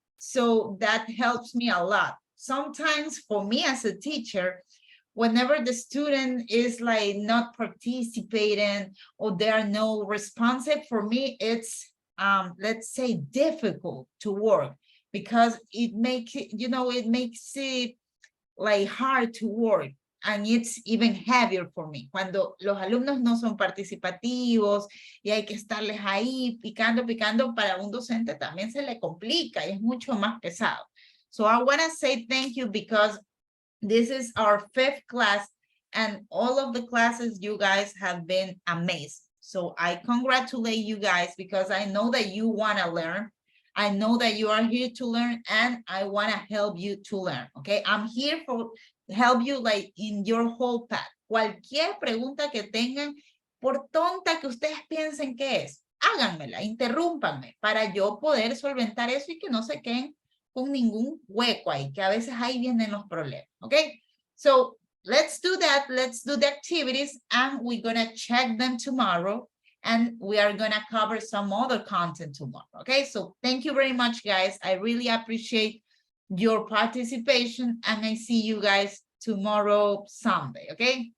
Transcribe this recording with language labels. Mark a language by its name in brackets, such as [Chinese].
[English] So that helps me a lot. Sometimes for me as a teacher, whenever the student is like not participating or they are no responsive, for me, it's, let's say, difficult to work because it makes it, you know, it makes it like hard to work. And it's even heavier for me. [Spanish] Cuando los alumnos no son participativos y hay que estarles ahí picando, para un docente también se le complica y es mucho más pesado. [English] So I want to say thank you because this is our 5th class and all of the classes you guys have been amazing. So I congratulate you guys because I know that you want to learn. I know that you are here to learn and I want to help you to learn. Okay, I'm here for help you like in your whole path. [Spanish] Cualquier pregunta que tengan, por tonta que ustedes piensen que es, háganmela, interrúmpanme para yo poder solventar eso y que no se queden con ningún hueco ahí, que a veces ahí vienen los problemas, okay? [English] So let's do that. Let's do the activities and we're gonna check them tomorrow and we are gonna cover some other content tomorrow, okay? So thank you very much, guys. I really appreciate your participation and I see you guys tomorrow, Sunday, okay?